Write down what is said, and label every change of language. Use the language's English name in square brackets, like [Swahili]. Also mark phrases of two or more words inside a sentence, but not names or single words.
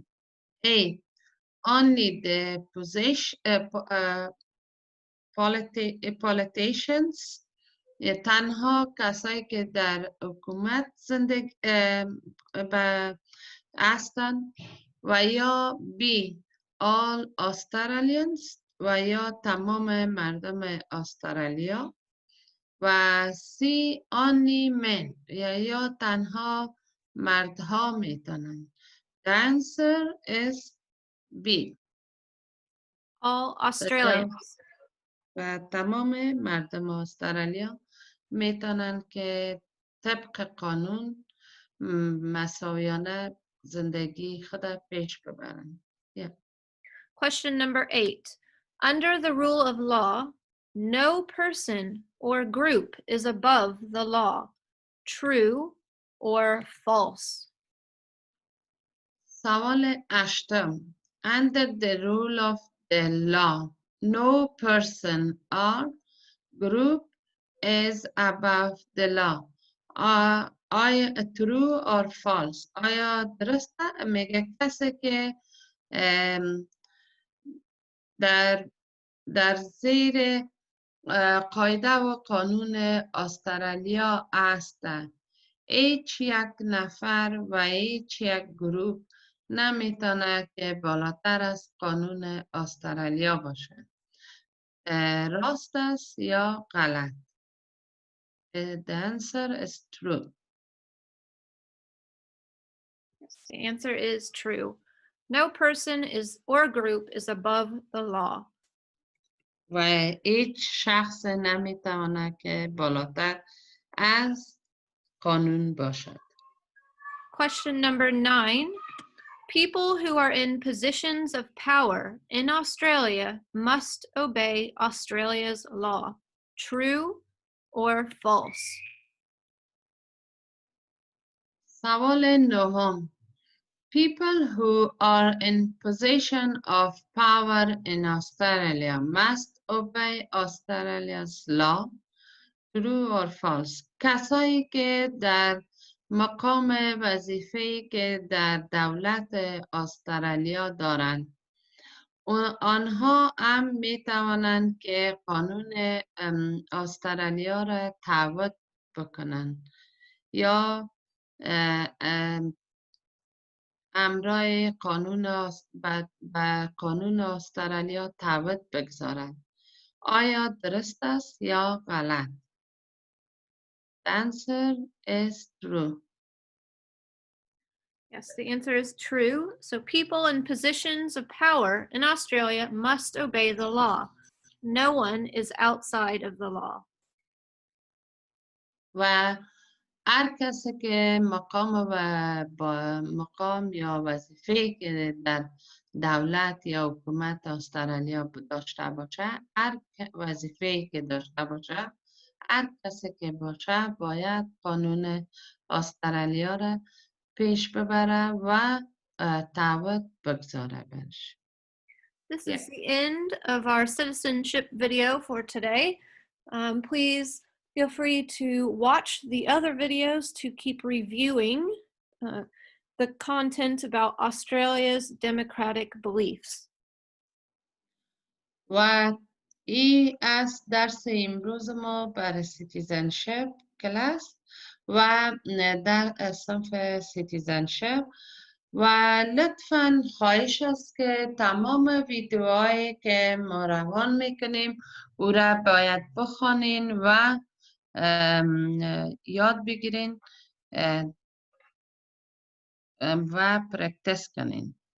[Persian] A. [English] Only the politicians [Persian] تنها کسایی که در حکومت زندگی هستند و یا B. [English] All Australians [Persian] و یا تمام مردم استرالیا و C. [English] Only men [Persian] یا تنها مردها میتونند. [English] The answer is B. All Australians. [Persian] و تمام مردم استرالیا میتونن که طبق قانون مساویانه زندگی خود پیش ببرند. [English] Question number 8. Under the rule of law, no person or group is above the law. True or false? [Persian] سوال 8. [English] Under the rule of the law, no person or group is above the law. آیا true or false؟ [Persian] آیا درسته؟ میگه کسی که در زیر قاعده و قانون استرالیا است. هیچ یک نفر و هیچ یک گروه نمیتونه که بالاتر از قانون استرالیا باشه. راست است یا غلط؟ [English] The answer is true. Yes, the answer is true. No person is or group is above the law. [Persian] و هیچ شخص نمیتونه که بالاتر از قانون باشد. [English] Question number 9. People who are in positions of power in Australia must obey Australia's law. True or false? [Persian] سوال 9. [English] People who are in position of power in Australia must obey Australia's law. True or false؟ [Persian] کسایی که در مقام وظیفه‌ای که در دولت استرالیا دارند آنها هم می توانند که قانون استرالیا را تعهد بکنند یا امرای به قانون استرالیا تعهد بگذارند. آیا درست است یا غلط؟ [English] The answer is true. Yes, the answer is true. So people in positions of power in Australia must obey the law. No one is outside of the law. [Persian] و هر کسی که مقام یا وظیفه که در دولت یا حکومت استرالیا داشته باشه، هر وظیفه که داشته باشه، هر کسی که باشه باید قانون استرالیا را پیش ببره و تعهد بگذاره برش. [English] This is the end of our citizenship video for today. Please feel free to watch the other videos to keep reviewing the content about Australia's democratic beliefs. [Persian] و این از درس امروز ما برای [English] citizenship class [Persian] و در صنف سیتیزنشپ و لطفاً خواهش است که تمام ویدیوهایی که ما روان میکنیم او را باید بخوانین و یاد بگیرین و پرکتس کنین.